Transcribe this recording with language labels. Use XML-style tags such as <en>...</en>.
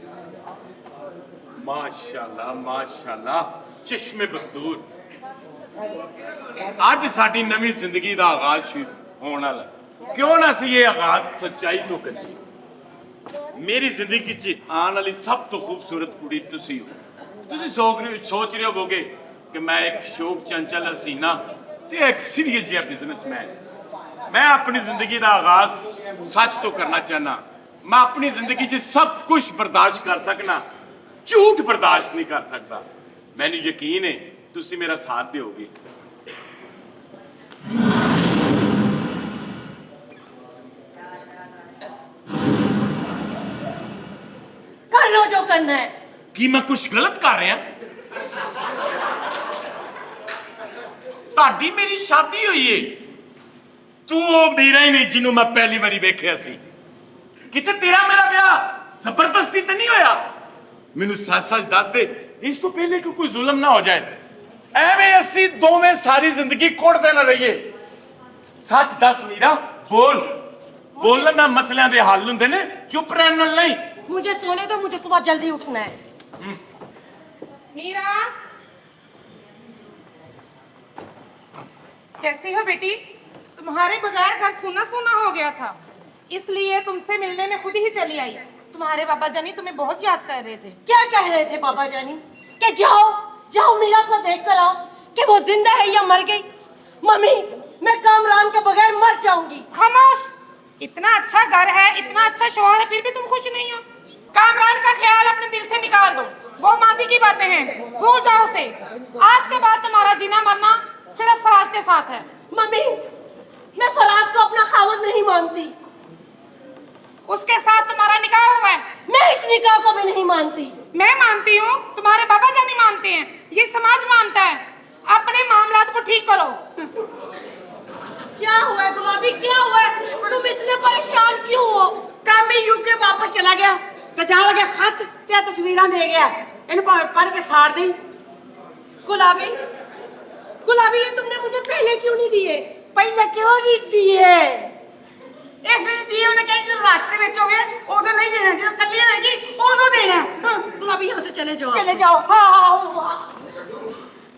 <hi>माशाल्लाह माशाल्लाह, चश्मे बदूर।</hi> <pa>आज साडी नवी जिंदगी का आगाज शुरू होने वाला। क्यों ना सी ये आगाज सच्चाई तो करिए। मेरी जिंदगी च आने वाली सब तो खूबसूरत कुड़ी तुसी हो। ਤੁਸੀਂ ਸੋਚ ਰਹੇ ਹੋਵੋਗੇ ਕਿ ਮੈਂ ਇੱਕ ਸ਼ੌਕ ਚੰਚਲ ਹਸੀਨਾ ਤੇ ਇੱਕ ਸੀਰੀਅਸ ਜਿਹਾ ਬਿਜ਼ਨਸਮੈਨ। ਮੈਂ ਆਪਣੀ ਜ਼ਿੰਦਗੀ ਦਾ ਆਗਾਜ਼ ਸੱਚ ਤੋਂ ਕਰਨਾ ਚਾਹਨਾ। ਮੈਂ ਆਪਣੀ ਜ਼ਿੰਦਗੀ 'ਚ ਸਭ ਕੁਝ ਬਰਦਾਸ਼ਤ ਕਰ ਸਕਣਾ, ਝੂਠ ਬਰਦਾਸ਼ਤ ਨਹੀਂ ਕਰ ਸਕਦਾ। ਮੈਨੂੰ ਯਕੀਨ ਹੈ ਤੁਸੀਂ ਮੇਰਾ ਸਾਥ ਦਿਓਗੇ।</pa> <hi>कर लो जो करना है।</hi> <pa>ਕੀ ਮੈਂ ਕੁਝ ਗਲਤ ਕਰ ਰਿਹਾ? ਤੁਹਾਡੀ ਮੇਰੀ ਸ਼ਾਦੀ ਹੋਈ ਏ, ਤੂੰ ਉਹ ਮੀਰਾ ਹੀ ਨਹੀਂ ਜਿਹਨੂੰ ਮੈਂ ਪਹਿਲੀ ਵਾਰੀ ਵੇਖਿਆ ਸੀ। ਕਿਤੇ ਤੇਰਾ ਮੇਰਾ ਵਿਆਹ ਜ਼ਬਰਦਸਤੀ ਤਾਂ ਨਹੀਂ ਹੋਇਆ? ਮੈਨੂੰ ਸੱਚ-ਸੱਚ ਦੱਸ ਦੇ, ਇਸ ਤੋਂ ਪਹਿਲੇ ਕਿ ਕੋਈ ਜ਼ੁਲਮ ਨਾ ਹੋ ਜਾਏ। ਐਵੇਂ ਅਸੀਂ ਦੋਵੇਂ ਸਾਰੀ ਜ਼ਿੰਦਗੀ ਕੁੱਟਦੇ ਨਾ ਰਹੀਏ। ਸੱਚ ਦੱਸ ਮੀਰਾ, ਬੋਲਣ ਨਾਲ ਮਸਲਿਆਂ ਦੇ ਹੱਲ ਹੁੰਦੇ ਨੇ, ਚੁੱਪ ਰਹਿਣ ਨਾਲ ਨਹੀਂ।</pa> <hi>मुझे सोने दो, मुझे सुबह जल्दी उठना है। मीरा, कैसी हो बेटी? तुम्हारे बगैर घर सूना सूना हो गया था, इसलिए तुमसे मिलने में खुद ही चली आई। तुम्हारे बाबा जानी तुम्हें बहुत याद कर रहे थे। क्या कह रहे थे बाबा जानी? कि जाओ मीरा को देख कर आओ कि वो जिंदा है या मर गई। मम्मी, मैं कामरान के बगैर मर जाऊंगी। खामोश। इतना अच्छा घर है, इतना अच्छा शौहर है, फिर भी तुम खुश नहीं हो। कामरान का ख्याल अपने दिल से निकाल दो, वो माजी की बातें हैं, भूल जाओ उसे। आज के बाद तुम्हारा जीना मरना सिर्फ फराज के साथ है। मम्मी, मैं फराज को अपना खावत नहीं मानती। उसके साथ तुम्हारा निकाह हुआ है। मैं इस निकाह को भी नहीं मानती। मैं मानती हूँ, तुम्हारे बाबा जानी मानते हैं, ये समाज मानता है। अपने मामलात को ठीक करो। क्या हुआ है गुलाबी, क्या हुआ है? तुम इतने परेशान क्यों हो? कामी यूके वापस चला गया</hi> <pa>ਤੇ ਜਾਣ ਲੱਗਾ ਖਤ ਤੇ ਤਸਵੀਰਾਂ ਦੇ ਗਿਆ। ਇਹਨੂੰ ਭਾਵੇਂ ਪੜ੍ਹ ਕੇ ਸਾੜ ਦੇ।</pa> <hi>गुलाबी, ये तुमने मुझे पहले क्यों नहीं दिए?</hi> <pa>ਪਹਿਲਾਂ ਕਿਉਂ ਨਹੀਂ ਦੀਏ? ਇਸ ਲਈ ਦੀਏ ਉਹਨੇ ਕਿਹਾ ਜਦੋਂ ਰਾਸਤੇ ਵਿੱਚ ਹੋਵੇ ਉਦੋਂ ਨਹੀਂ ਦੇਣਾ, ਜਦੋਂ ਕੱਲੀ ਹੋਏਗੀ ਉਦੋਂ ਦੇਣਾ।</pa> <hi>गुलाबी, यहाँ से चले जाओ।</hi> <pa>ਚਲੇ ਜਾਓ। ਹਾਂ।</pa>